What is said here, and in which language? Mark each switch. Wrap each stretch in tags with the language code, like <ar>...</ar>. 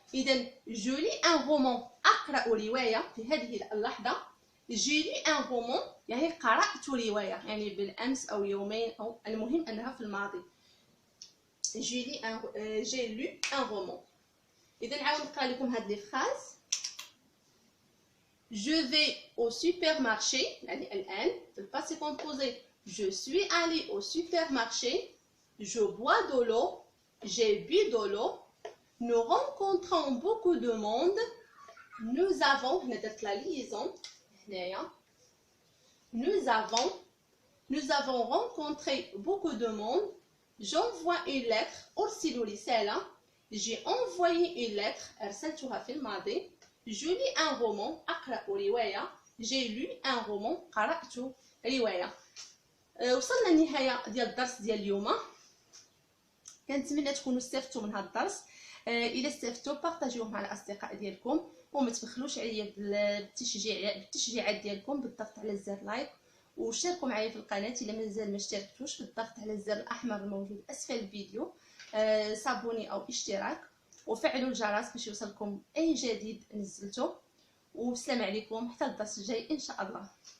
<ar>إذا</ar> <fr>je lis un roman</fr> <ar>أقرأ رواية في هذه اللحظة.</ar> <fr>j'ai lu un roman</fr> <ar>يعني قرأت رواية يعني بالأمس أو يومين أو المهم أنها في الماضي.</ar> <fr>j'ai lu un roman.</fr> <ar>إذا نعاود نقرأ لكم هاد لي فراز.</ar> <fr>je vais au supermarché</fr> <ar>يعني الآن في الباسي كومبوزي</ar> <fr>je suis allé au supermarché. je bois de l'eau. j'ai bu de l'eau. nous rencontrons beaucoup de monde. nous avons</fr> <ar>هنا درت لا ليزون هنايا.</ar> <fr>nous avons rencontré beaucoup de monde. j'envoie une lettre</fr> <ar>أرسل رسالة.</ar> <fr>j'ai envoyé une lettre</fr> <ar>أرسلتها في الماضي.</ar> <fr>je lis un roman</fr> <ar>أقرأ رواية.</ar> <fr>j'ai lu un roman</fr> <ar>قرأت رواية. وصلنا للنهاية ديال الدرس ديال اليوم. كنتمنى تكونوا استفدتوا من هذا الدرس. الا استفدتوا بارطاجيوه مع الاصدقاء ديالكم وما تبخلوش عليا بالتشجيعات ديالكم بالضغط على الزر لايك وشاركوا معايا في القناه الا مازال ما اشتركتوش بالضغط على الزر الاحمر الموجود اسفل الفيديو صابوني او اشتراك وفعلوا الجرس باش يوصلكم اي جديد نزلته. والسلام عليكم حتى الدرس الجاي ان شاء الله.</ar>